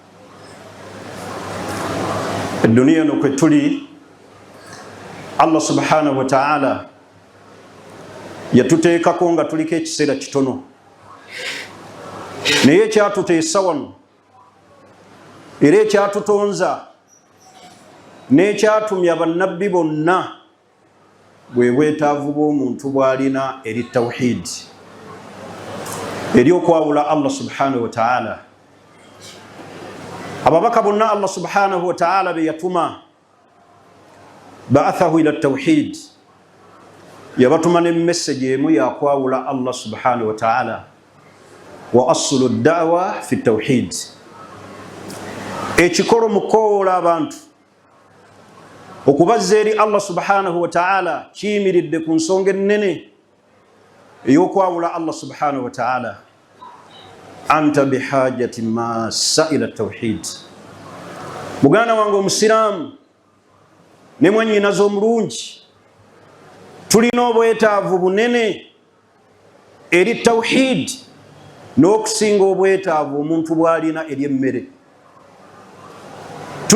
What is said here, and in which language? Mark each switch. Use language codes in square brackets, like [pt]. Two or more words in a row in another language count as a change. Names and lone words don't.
[lg] Edduniya eno kwe tuli, [ar] الله سبحانه وتعالى [lg] yatuteekako nga tuliko ekiseera kitono, naye ekyatuteesa wano era ekyatutonza n'ekyatumya bannabbi bonna bwe bwetaavu bw'omuntu bw'alina eri tawhid, eri okwawula Allah subhanahu wa ta'ala. Ababaka bonna [ar] الله سبحانه وتعالى [lg] be yatuma [ar] بعثه إلى توحيد, [lg] yabatuma ne message emu yakwawula [ar] الله سبحانه وتعالى, وأصل دعوة في توحيد. [lg] Ekikolo mukoola abantu okubazza eri [ar] الله سبحانه وتعالى [lg] kiyimiridde ku nsonga ennene ey'okwawula [ar] الله سبحانه وتعالى. أنت بحاجة ماسة إلى توحيد. [lg] Muganda wange omusiraamu ne mwannyinaze omulungi, tulina obwetaavu bunene eri tawhid n'okusinga obwetaavu omuntu bw'alina eri emmere.